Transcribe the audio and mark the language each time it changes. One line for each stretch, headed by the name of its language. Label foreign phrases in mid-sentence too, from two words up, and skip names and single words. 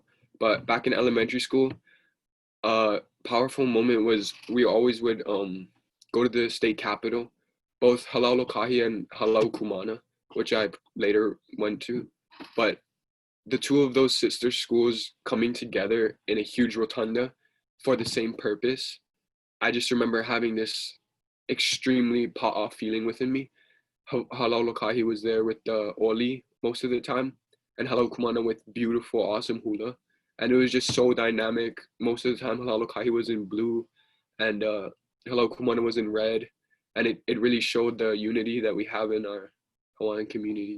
English: But back in elementary school, a powerful moment was we always would go to the state capitol, both Halal-o-Kahi and Halau-Kumana, which I later went to. But the two of those sister schools coming together in a huge rotunda for the same purpose, I just remember having this extremely pa'a feeling within me. Halal-o-Kahi was there with the oli most of the time, and Halau-Kumana with beautiful, awesome hula. And it was just so dynamic. Most of the time, Halal-o-Kahi was in blue, and Halau-Kumana was in red. And it really showed the unity that we have in our Hawaiian community.